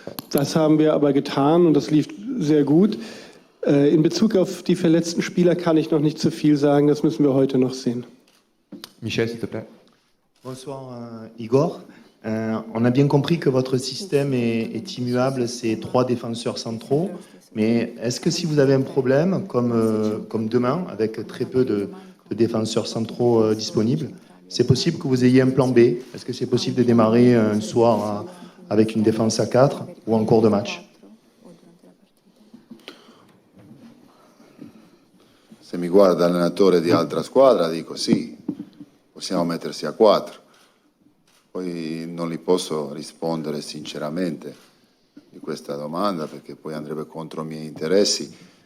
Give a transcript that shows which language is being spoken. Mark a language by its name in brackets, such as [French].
[German] Das haben wir aber getan und das lief sehr gut. In Bezug auf die verletzten Spieler kann ich noch nicht zu viel sagen, das müssen wir heute noch sehen. [French] Michel, s'il te plaît. Bonsoir Igor. On a bien compris que votre système est immuable, c'est 3 défenseurs centraux. Mais est-ce que si vous avez un problème, comme demain, avec très peu de défenseurs centraux disponibles, c'est possible que vous ayez un plan B? Est-ce que c'est possible de démarrer un soir avec une défense à 4 ou en cours de match? [Italian] Se mi guarda l'allenatore di altra squadra dico sì, possiamo mettersi a 4. Poi non li posso rispondere sinceramente di questa domanda perché poi andrebbe contro i miei interessi.